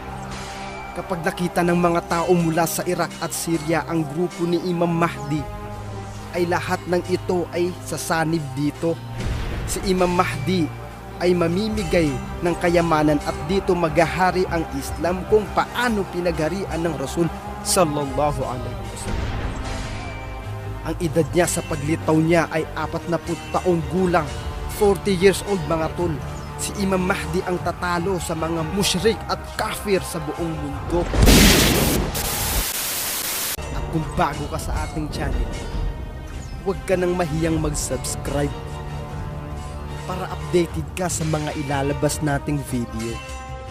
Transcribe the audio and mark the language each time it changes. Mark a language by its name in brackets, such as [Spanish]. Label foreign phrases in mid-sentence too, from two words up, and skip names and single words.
[Filipino] Kapag nakita ng mga tao mula sa Iraq at Syria ang grupo ni Imam Mahdi, ay lahat ng ito ay sasanib dito. Si Imam Mahdi ay mamimigay ng kayamanan at dito maghahari ang Islam kung paano pinagharian ng Rasul [Arabic] صلى الله عليه وسلم. [Filipino] Ang edad niya sa paglitaw niya ay 40 taong gulang, 40 [English] years old [Filipino] mga tol. Si Imam Mahdi ang tatalo sa mga musyrik at kafir sa buong mundo. At kung bago ka sa ating channel, huwag ka nang mahiyang mag-subscribe para updated ka sa mga ilalabas nating video.